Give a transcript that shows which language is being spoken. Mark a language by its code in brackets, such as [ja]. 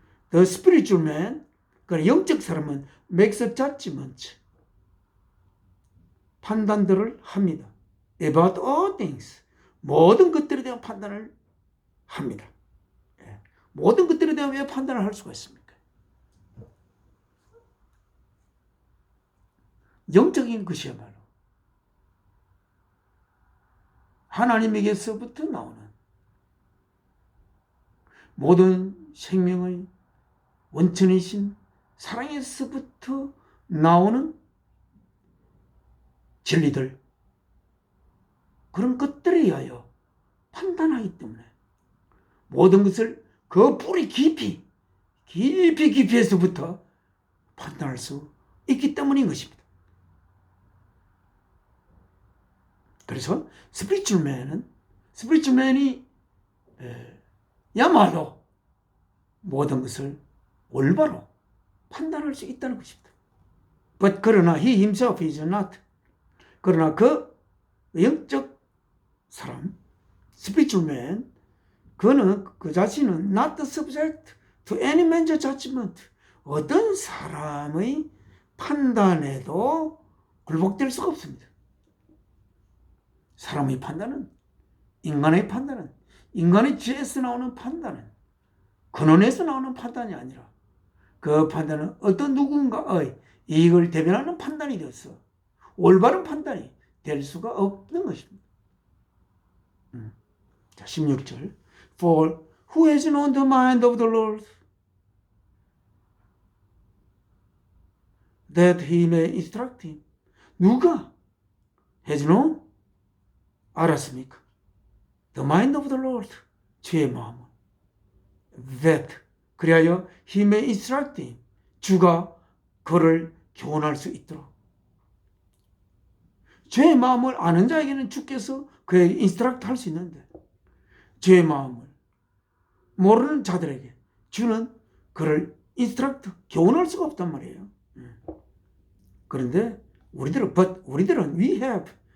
[en] The spiritual man, [ko] 영적 사람은 [en] makes a judgment, [ko] 판단들을 합니다. [en] About all things, [ko] 모든 것들에 대한 판단을 합니다. 모든 것들에 대한 왜 판단을 할 수가 있습니까? 영적인 것이야말로 하나님에게서부터 나오는 모든 생명의 원천이신 사랑에서부터 나오는 진리들, 그런 것들에 의하여 판단하기 때문에 모든 것을 그 뿌리 깊이에서부터 판단할 수 있기 때문인 것입니다. 그래서 스피리추얼 맨이 야말로 모든 것을 올바로 판단할 수 있다는 것입니다. But 그러나 [en] he himself is not. [ko] 그러나 그 영적 사람, [en] spiritual man, [ko] 그는 그 자신은 [en] not subject to any man's judgment. [ko] 어떤 사람의 판단에도 굴복될 수가 없습니다. 사람의 판단은, 인간의 판단은, 인간의 지혜에서 나오는 판단은 근원에서 나오는 판단이 아니라 그 판단은 어떤 누군가의 이익을 대변하는 판단이 되어서 올바른 판단이 될 수가 없는 것입니다. 자, 16절. [en] For who has known the mind of the Lord, that he may instruct him. [ko] 누가 [en] has known? [ko] 알았습니까? [en] The mind of the Lord, [ko] 주의 마음을. [en] That, [ko] 그리하여 [en] he may instruct him. [ko] 주가 그를 교훈할 수 있도록. 죄의 마음을 아는 자에게는 주께서 그에게 인스트럭트 할 수 있는데, 죄의 마음을 모르는 자들에게 주는 그를 인스트럭트, 교훈할 수가 없단 말이에요. 그런데 우리들은 [en] we have